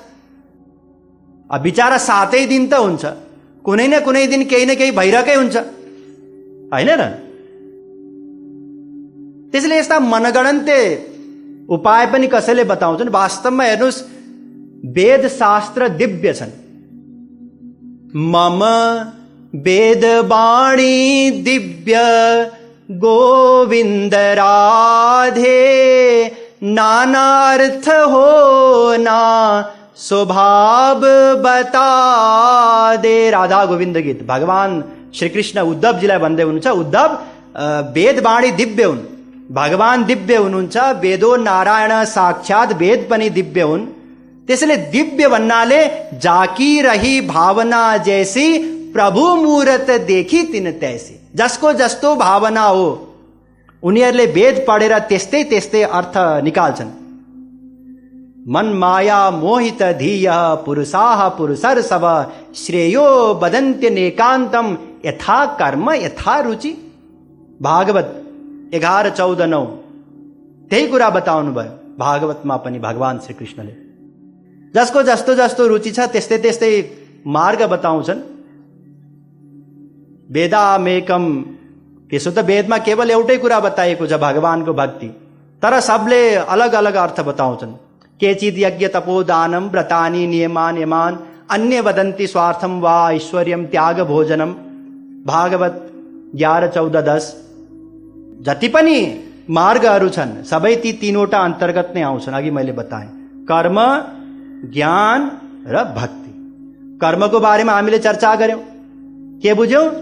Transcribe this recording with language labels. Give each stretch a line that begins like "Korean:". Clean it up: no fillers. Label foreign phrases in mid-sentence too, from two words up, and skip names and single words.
Nepali: अब बिचारा 7 दिन त हुन्छ, कुनै न कुनै दिन केही न केही भइरहेकै हुन्छ, होइन र? त्यसैले यस्ता मनगणन्ते उपाय पनि कसैले बताउँछन्। वास्तवमा हेर्नुस्, वेद शास्त्र दिव्य छन्।
Hindi: मम वेद वाणी दिव्य गोविंद राधे, नानार्थ हो ना स्वभाव बता दे। राधा गोविन्द गीत।
Nepali: भगवान श्री कृष्ण उद्धवजीलाई भन्दै हुनुहुन्छ, उद्धव वेद वाणी दिव्य हुन्, भगवान दिव्य हुनुहुन्छ,
Sanskrit: वेदो नारायण साक्षात
Nepali: वेद पनि दिव्य हुन्। त्यसैले दिव्य भन्नाले
Hindi: जाकी रही भावना जैसी, प्रभु मूरत देखी तिन तैसी।
Nepali: जसको जस्तो भावना हो उनीहरूले वेद पढेर त्यस्तै त्यस्तै अर्थ निकाल्छन्।
Sanskrit: मन माया मोहित धीय पुरुषाः पुरुषर सब, श्रेयो वदन्त्य नेकान्तम यथा कर्म यथा रुचि।
Nepali: भागवत 11:14-9 त्यही कुरा बताउनु भयो भागवतमा पनि भगवान श्री कृष्णले। जसको जस्तो जस्तो रुचि छ त्यस्तै त्यस्तै मार्ग बताउँछन्। वेदामेकम, त्यसो त वेदमा केवल एउटै कुरा बताइएको छ, भगवानको भक्ति, तर सबले अलग अलग अर्थ बताउँछन्।
Sanskrit: केचिद यज्ञ तपो दानम व्रतानि नियमान यमान, अन्य वदन्ति स्वार्थम वा ऐश्वर्यम त्याग भोजनम।
Nepali: भागवत 11:14-10। जति पनि मार्गहरू छन् सबै ती 3वटा अन्तर्गत नै आउँछन्। अघि मैले बताएँ, कर्म, ज्ञान र भक्ति। कर्मको बारेमा हामीले चर्चा गर्यौं। के बुझ्यौं?